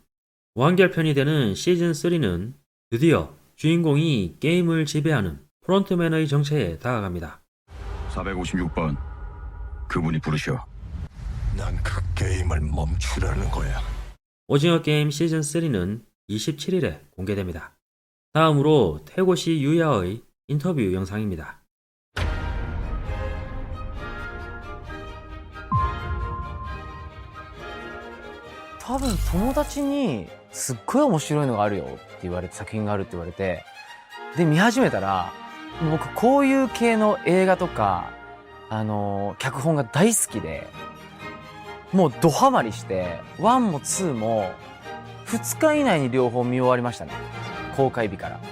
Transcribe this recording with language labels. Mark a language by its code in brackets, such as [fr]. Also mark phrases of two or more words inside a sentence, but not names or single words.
[ko] 완결편이 되는 시즌3는 드디어 주인공이 게임을 지배하는 프론트맨의 정체에 다가갑니다. 456번, 그분이 부르셔. 난 그 게임을 멈추라는 거야. 오징어 게임 시즌3는 27일에 공개됩니다. 다음으로 태고시 유야의 인터뷰 영상입니다. [ja] 多分友達にすっごい面白いのがあるよって言われて、作品があるって言われて、で見始めたら、僕こういう系の映画とか脚本が大好きで、もうドハマりして1も2も2日以内に両方見終わりましたね、公開日から。